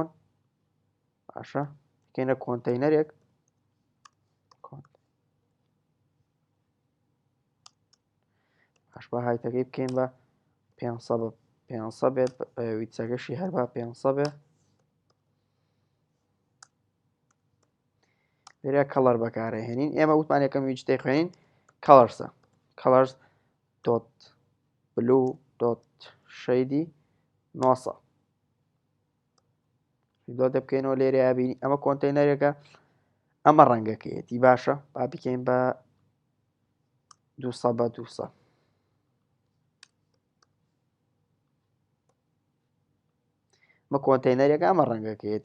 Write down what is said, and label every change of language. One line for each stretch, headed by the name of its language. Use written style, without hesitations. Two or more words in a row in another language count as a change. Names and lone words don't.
Central Kurdish: باشە، بکەینە کۆنتەینەرێک، باش بە هایتەکەی بکەین بە 500 بێت، ویچەکەشی هەر بە 500 بێت. لێرە کەڵەر بەکارهێنین. ئێمە وتمان یەکەم ویجتەی خوێنین کەڵەرسە.
English: colors dot blue dot shady 900
Central Kurdish: دۆ دەبکەینەوە. لێرە یابینی ئەمە کۆنتەینەرێکە، ئەمە ڕەنگەکەیەتی. باشە، با بکەین بە 200 بە 200. مە کۆنتەینەرێکە، ئەمە ڕەنگەکەیەتی.